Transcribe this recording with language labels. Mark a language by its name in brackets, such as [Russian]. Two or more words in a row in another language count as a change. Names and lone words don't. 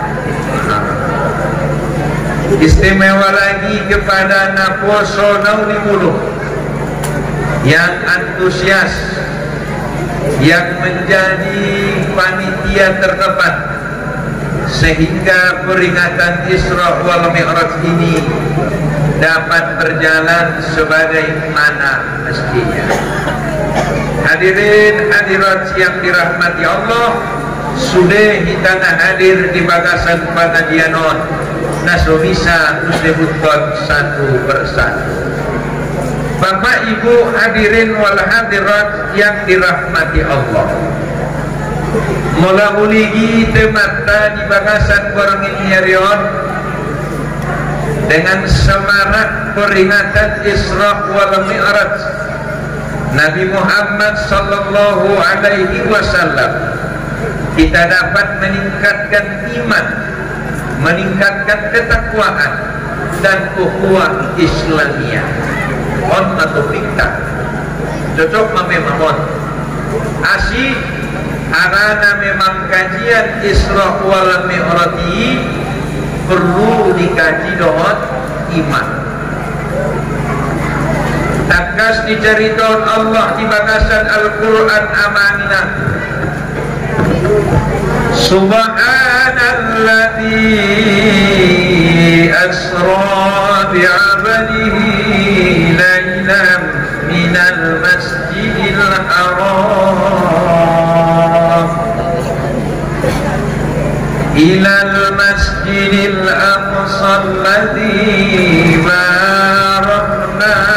[Indonesian] Istimewa lagi kepada Naposo Naunimulu yang antusias, yang menjadi panitia terdepan sehingga peringatan Isra wal Mi'raj ini dapat berjalan sebagaimana mestinya. Hadirin hadirat yang dirahmati Allah, sudah kita hadir [Batak Mandailing] di bagasan [Indonesian] pengajian naso bisa disebutkan satu persatu. Bapak Ibu [Arabic] hadirin wal hadirat [Indonesian] yang dirahmati Allah, [Batak Mandailing] mula uligi temata di bagasan [Indonesian] Borongin Yarion dengan semarak peringatan Isra wal Mi'raj Nabi Muhammad [Arabic] sallallahu alaihi wasallam. [Indonesian] Kita dapat meningkatkan iman, meningkatkan ketakwaan dan [Arabic] ukhuwah Islamiyah. [Indonesian] On atau fikta cocok memang asyik karena memang kajian Isra wal Mi'raj perlu dikaji dohot iman. Takas diceritakan Allah [Batak Mandailing] di bagasan [Indonesian] Al-Quran amanah. [Arabic] سبحان الذي أسرى بعبده ليلا من المسجد الحرام إلى المسجد الأقصى الذي باركنا